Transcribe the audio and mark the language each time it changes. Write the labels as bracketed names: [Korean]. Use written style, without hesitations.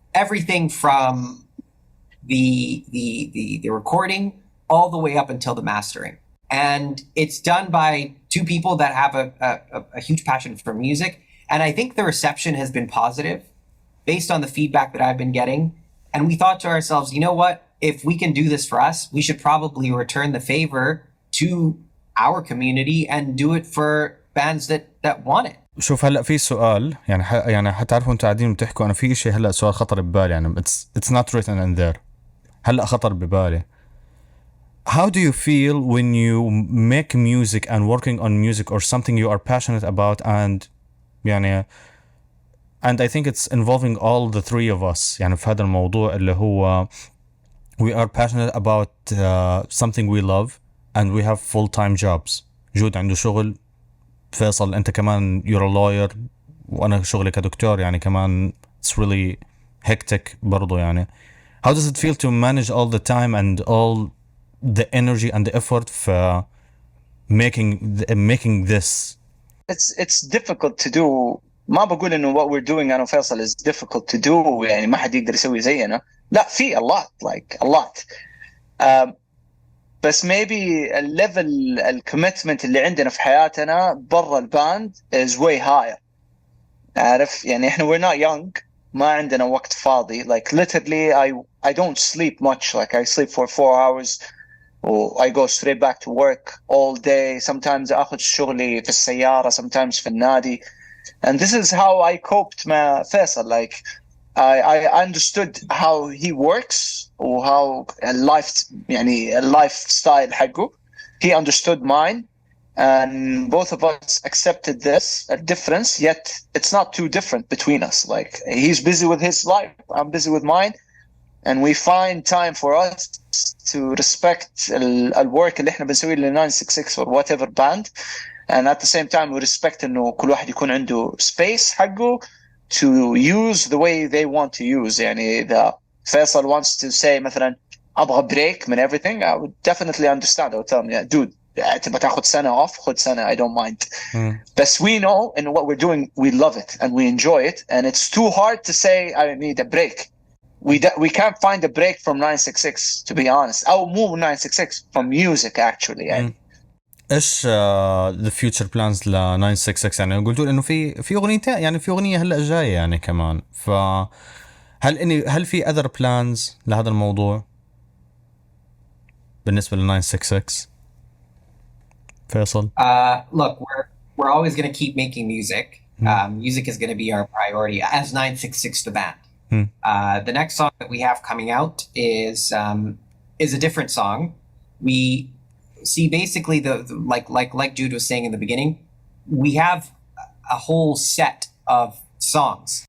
[English] Everything from the recording all the way up until the mastering, and it's done by two people that have a huge passion for music. And I think the reception has been positive based on the feedback that I've been getting. And we thought to ourselves, you know what, if we can do this for us, we should probably return the favor to our community and do it for bands that want it. [Arabic] شوف هلا في سؤال يعني حتعرفوا انتوا قاعدين بتحكوا, انا في شيء هلا سؤال خطر ببالي, يعني it's not written in there, هلا خطر ببالي. [English] How do you feel when you make music and working on music or something you are passionate about, and يعني and I think it's involving all the three of us يعني في هذا الموضوع اللي هو we are passionate about something we love and we have full-time jobs [Arabic] جود عنده شغل، فيصل أنت كمان you're a lawyer، وأنا شغلي كدكتور يعني كمان it's really hectic برضو يعني. [English] How does it feel to manage all the time and all the energy and the effort for making this? It's difficult to do. [Arabic] ما بقول إنه what we're doing أنا وفيصل is difficult to do يعني ما حد يقدر يسوي زينا. [English] لا في a lot like a lot. [Arabic] بس maybe الليفل الكوميتمنت اللي عندنا في حياتنا برا الباند is way higher. عارف يعني إحنا we're not young. ما عندنا وقت فاضي. [English] Like literally I don't sleep much. Like I sleep for 4 hours. I go straight back to work all day. Sometimes أخذ شغلي في السيارة. Sometimes في النادي. And this is how I coped مع فيصل. Like I understood how he works or how a lifestyle حقه. He understood mine, and both of us accepted this a difference. Yet it's not too different between us. Like he's busy with his life, I'm busy with mine, and we find time for us to respect the work اللي إحنا بنسويه ل 966 or whatever band, and at the same time we respect إنه كل واحد يكون عنده space حقه to use the way they want to use. يعني إذا فيصل wants to say مثلا أبغى break من everything, I would definitely understand. I would tell him, yeah, dude, تبغى تاخد سنة off, خد سنة, I don't mind. But we know in what we're doing, we love it and we enjoy it, and it's too hard to say I need a break. We can't find a break from 966 to be honest. أو مو 966 from music actually يعني. [Arabic] ايش the future plans ل 966 يعني قلتوا انه في اغنيتين يعني في اغنيه هلا جايه يعني كمان، هل في other plans لهذا الموضوع بالنسبه ل 966 فيصل؟ [English] Look, we're always going to keep making music. Music is going to be our priority as 966 the band. The next song that we have coming out is a different song. We see basically the like Jude was saying in the beginning, we have a whole set of songs.